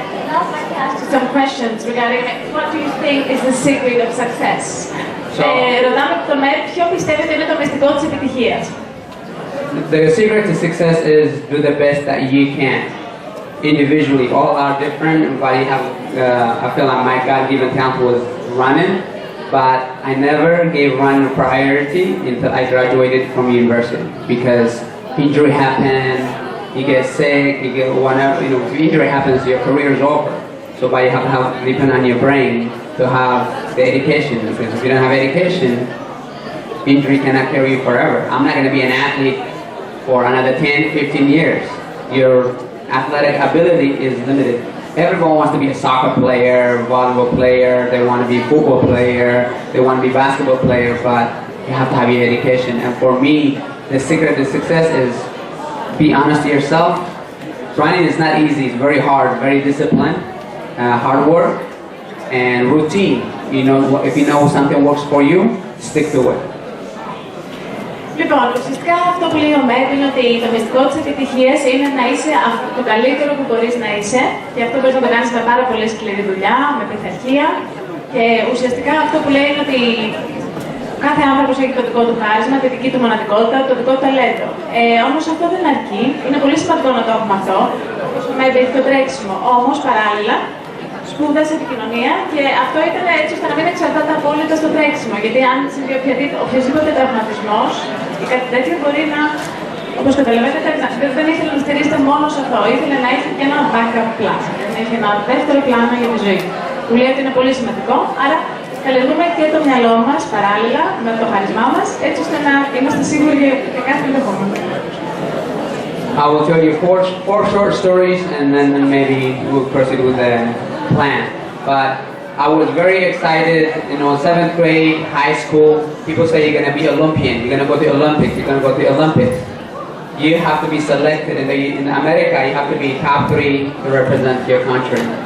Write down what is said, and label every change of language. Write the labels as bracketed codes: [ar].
[en] Now I'd like to ask you some questions regarding what do you think is the secret of success? [el] Ρωτάμε τον Μέρ ποιο πιστεύετε είναι το μυστικό της επιτυχίας. [en] The secret to success is do the best that you can. Individually, all are different, but you have, I feel like my God-given talent was running, but I never gave running a priority until I graduated from university because injury happened, you get sick, you get whatever, if injury happens, your career is over. So but you have to depend on your brain to have the education, because if you don't have education, injury cannot carry you forever. I'm not going to be an athlete for another 10, 15 years. Your athletic ability is limited. Everyone wants to be a soccer player, volleyball player, they want to be a football player, they want to be a basketball player, but you have to have your education. And for me, the secret to success is be honest to yourself. Running is not easy, it's very hard, very disciplined, hard work, and routine. If you know something works for you, stick to it. [el] Λοιπόν, ουσιαστικά αυτό που λέει ο Μέρ είναι ότι το μυστικό της επιτυχίας είναι να είσαι το καλύτερο που μπορείς να είσαι και αυτό μπορείς να το κάνεις με πάρα πολύ σκληρή δουλειά, με πειθαρχία και ουσιαστικά αυτό που λέει είναι ότι κάθε άνθρωπος έχει το δικό του χάρισμα, τη δική του μοναδικότητα, το δικό του ταλέντο. Όμως αυτό δεν αρκεί, είναι πολύ σημαντικό να το έχουμε αυτό, όπως ο Μέρ έχει το τρέξιμο. Όμως παράλληλα, σπούδασε επικοινωνία και αυτό ήταν έτσι ώστε να μην εξαρτάται απόλυτα στο τρέξιμο. Γιατί αν συμβεί οποιοδήποτε τραυματισμός ή κάτι τέτοιο μπορεί να Όπως καταλαβαίνετε, δεν ήθελε να στηρίζεται μόνο σε αυτό. Ήθελε να έχει και ένα [en] backup plan. [el] Να έχει ένα δεύτερο πλάνο για τη ζωή. Που λέει ότι είναι πολύ σημαντικό. Άρα, καλλιεργούμε και το μυαλό μας παράλληλα με το χαρισμά μας, έτσι ώστε να είμαστε σίγουροι για κάθε ενδεχόμενο. [en] I will tell you four short stories, and then maybe we'll proceed with the plan. But I was very excited, 7th grade, high school. People say you're going to be Olympian, you're going to go to the Olympics, you're going to go to the Olympics. You have to be selected. In America, you have to be top 3 to represent your country.